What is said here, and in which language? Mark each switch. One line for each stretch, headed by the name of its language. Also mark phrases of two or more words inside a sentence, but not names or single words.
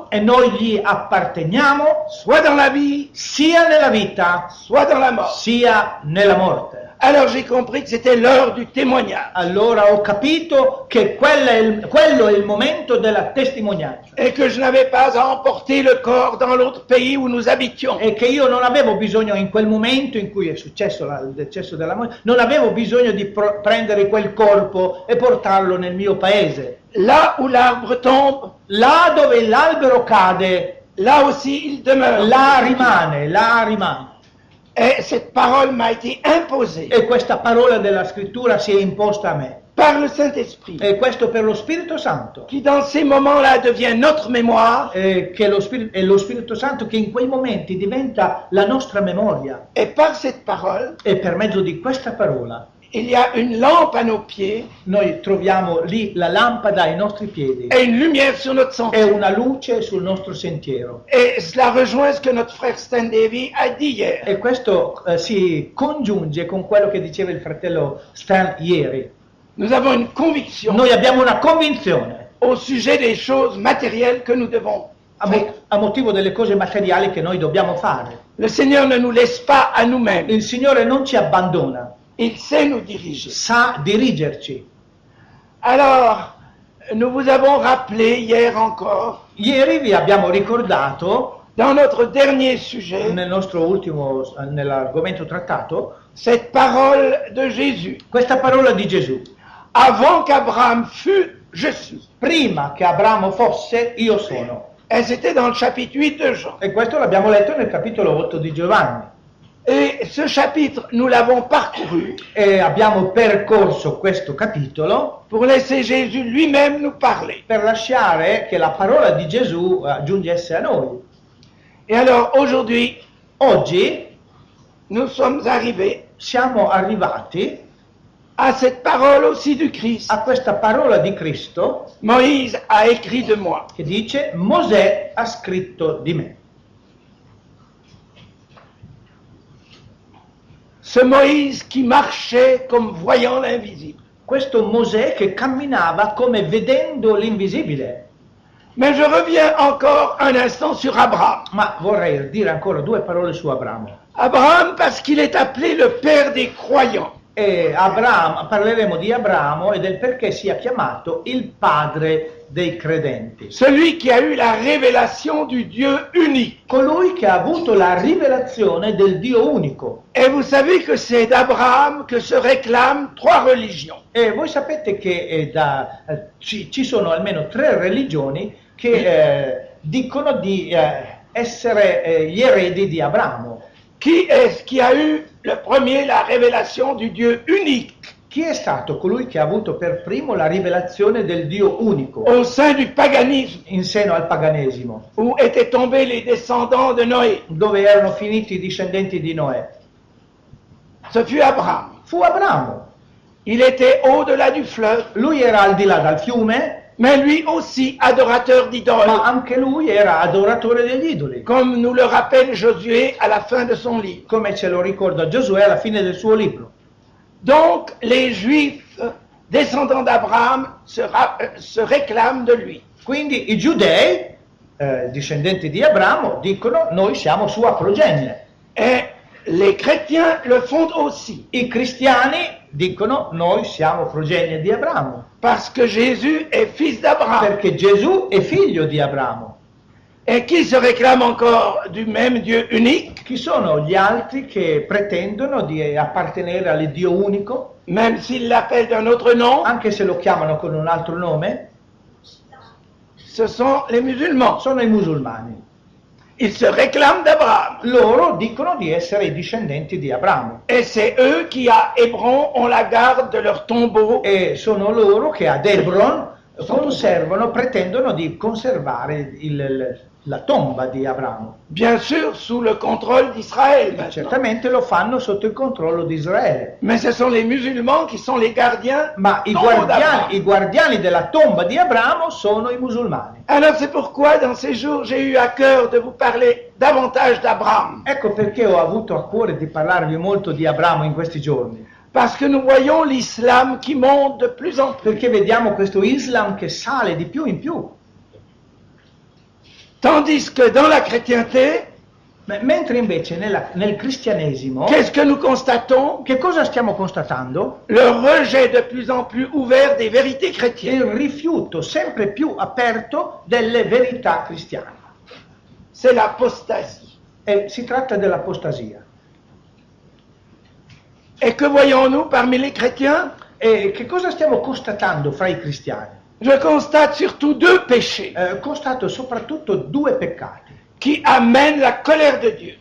Italian: e noi gli apparteniamo
French: soit dans la vie,
Italian: sia nella vita
French: soit dans la mort.
Italian: sia nella morte.
French: Alors j'ai compris que c'était l'heure du témoignage
Italian: Allora ho capito che quello è il momento della testimonianza
French: et que je n'avais pas à emporter le corps dans l'autre pays où nous habitions.
Italian: e che io non avevo bisogno in quel momento in cui è successo il decesso della moglie, non avevo bisogno di prendere quel corpo e portarlo nel mio paese.
French: Là où l'arbre tombe,
Italian: Là dove l'albero cade,
French: là aussi il demeure.
Italian: là rimane.
French: Et cette parole m'a été imposée
Italian: E questa parola della scrittura si è imposta a me.
French: par le Saint-Esprit,
Italian: E questo per lo Spirito Santo.
French: qui dans ces moments-là devient notre mémoire,
Italian: Che è lo Spirito Santo che in quei momenti diventa la nostra memoria.
French: et par cette parole,
Italian: E per mezzo di questa parola
French: il y a une lampe à nos pieds
Italian: noi troviamo lì la lampada ai nostri piedi
French: et une lumière sur notre
Italian: e
French: sentier.
Italian: una luce sul nostro sentiero.
French: Et cela rejoint ce que notre frère Stan Davy a dit hier.
Italian: E questo si congiunge con quello che diceva il fratello Stan ieri.
French: Nous avons une conviction
Italian: Noi abbiamo una convinzione
French: au sujet des choses matérielles que nous devons faire.
Italian: a motivo delle cose materiali che noi dobbiamo fare.
French: Le Seigneur ne nous laisse pas à nous-mêmes.
Italian: Il Signore non ci abbandona,
French: Il sait nous diriger.
Italian: sa dirigerci.
French: Alors, nous vous avons rappelé hier encore,
Italian: Ieri vi abbiamo ricordato,
French: dans notre dernier sujet,
Italian: nell'argomento trattato,
French: cette parole de Jésus.
Italian: questa parola di Gesù.
French: Avant qu'Abraham fût, je suis.
Italian: Prima che Abramo fosse, io sono.
French: Et c'était dans le chapitre 8 de Jean.
Italian: E questo l'abbiamo letto nel capitolo 8 di Giovanni.
French: Et ce chapitre, nous l'avons parcouru
Italian: E abbiamo percorso questo capitolo
French: pour laisser Jésus lui-même nous parler.
Italian: per lasciare che la parola di Gesù giungesse a noi.
French: Et alors, aujourd'hui,
Italian: Oggi
French: nous sommes arrivés
Italian: siamo arrivati
French: à cette parole aussi du Christ.
Italian: a questa parola di Cristo
French: Moïse a écrit de moi.
Italian: che dice: Mosè ha scritto di me.
French: Ce Moïse qui marchait comme voyant l'invisible.
Italian: Questo Mosè che camminava come vedendo l'invisibile.
French: Mais je reviens encore un instant sur Abraham.
Italian: Ma vorrei dire ancora due parole su Abramo.
French: Abraham parce qu'il est appelé le père des croyants.
Italian: E parleremo di Abramo e del perché sia chiamato il padre dei credenti.
French: Celui qui a eu la révélation du Dieu unique.
Italian: Colui che ha avuto la rivelazione del Dio unico.
French: Et vous savez que c'est d'Abraham que se réclament trois religions.
Italian: E voi sapete che ci sono almeno 3 religioni che dicono di essere gli eredi di Abramo.
French: Qui est-ce qui a eu le premier la révélation du Dieu unique
Italian: Chi è stato colui che ha avuto per primo la rivelazione del Dio unico
French: au sein du paganisme
Italian: in seno al paganesimo,
French: où étaient tombés les descendants de Noé?
Italian: dove erano finiti i discendenti di Noè?
French: Ce fut Abraham.
Italian: Fu Abramo.
French: Il était au-delà du fleuve,
Italian: Lui era al di là dal fiume,
French: mais lui aussi adorateur d'idoles,
Italian: ma anche lui era adoratore degli idoli,
French: comme nous le rappelle Josué à la fin de son livre.
Italian: come ce lo ricorda Giosuè alla fine del suo libro.
French: Donc les Juifs descendants d'Abraham se réclament de lui.
Italian: Quindi i giudei, discendenti di Abramo, dicono: noi siamo sua progenie.
French: Et les chrétiens le font aussi,
Italian: I cristiani dicono: noi siamo progenie di Abramo,
French: parce que Jésus est fils d'Abraham.
Italian: perché Gesù è figlio di Abramo.
French: Et qui se réclame encore du même Dieu unique,
Italian: Chi sono gli altri che pretendono di appartenere all'Iddio unico,
French: même s'ils l'appellent d'un autre nom?
Italian: anche se lo chiamano con un altro nome?
French: Ce sont les musulmans.
Italian: Sono i musulmani.
French: Ils se réclament d'Abraham.
Italian: Loro dicono di essere i discendenti di Abramo.
French: Et c'est eux qui, à Hébron, ont la garde de leur tombeau.
Italian: E sono loro che ad Hebron pretendono di conservare la tomba di Abramo.
French: Bien sûr, sous le contrôle d'Israël. maintenant.
Italian: Certamente lo fanno sotto il controllo di Israele.
French: Mais ce sont les musulmans qui sont les gardiens.
Italian: Ma i
French: tombeau d'Abraham.
Italian: guardiani della tomba di Abramo sono i musulmani.
French: Alors c'est pourquoi dans ces jours j'ai eu à cœur de vous parler davantage d'Abraham.
Italian: Ecco perché ho avuto a cuore di parlarvi molto di Abramo in questi giorni.
French: Parce que nous voyons l'islam qui monte de plus en plus.
Italian: Perché vediamo questo Islam che sale di più in più.
French: Tandis que dans la chrétienté,
Italian: Mentre invece nel cristianesimo,
French: qu'est-ce que nous constatons?
Italian: che cosa stiamo constatando?
French: Le rejet de plus en plus ouvert des vérités
Italian: Il
French: chrétiennes.
Italian: rifiuto sempre più aperto delle verità cristiane.
French: C'est l'apostasie.
Italian: E si tratta dell'apostasia.
French: Et que voyons-nous parmi les chrétiens?
Italian: E che cosa stiamo constatando fra i cristiani?
French: Je constate surtout deux péchés
Italian: Constato soprattutto due peccati
French: qui amènent la colère de Dieu.